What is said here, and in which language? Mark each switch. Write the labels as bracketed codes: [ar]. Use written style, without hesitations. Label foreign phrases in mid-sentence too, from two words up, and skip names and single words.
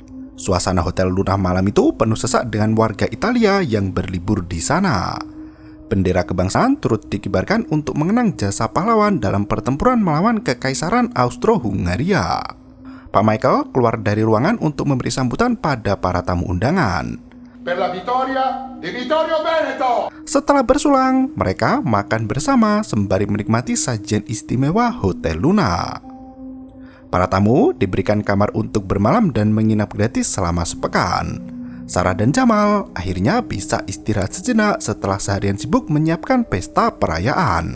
[id] Suasana Hotel Luna malam itu penuh sesak dengan warga Italia yang berlibur di sana. Bendera kebangsaan turut dikibarkan untuk mengenang jasa pahlawan dalam pertempuran melawan Kekaisaran Austro-Hungaria. Pak Michael keluar dari ruangan untuk memberi sambutan pada para tamu undangan. [it] Per la vittoria di Vittorio Veneto. [id] Setelah bersulang, mereka makan bersama sembari menikmati sajian istimewa Hotel Luna. Para tamu diberikan kamar untuk bermalam dan menginap gratis selama sepekan. Sarah dan Jamal akhirnya bisa istirahat sejenak setelah seharian sibuk menyiapkan pesta perayaan.